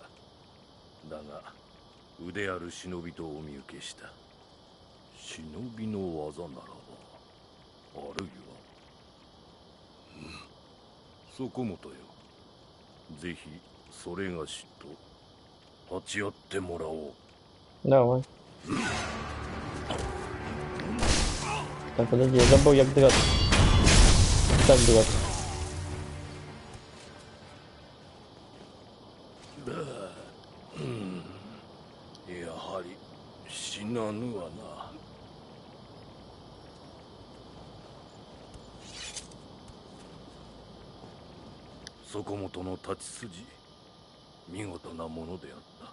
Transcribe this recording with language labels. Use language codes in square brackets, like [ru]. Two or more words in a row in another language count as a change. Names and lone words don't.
[ja] だが腕ある忍びとお見受けした。忍びの技ならばあるいは。そこもとよ。ぜひそれがしと立ち会ってもらおう。 [ru] Давай. Так, подожди, я забыл, як драться. Так драться. Да. [ja] やはり死なぬわな。そこもとの立ち筋、見事なものであった。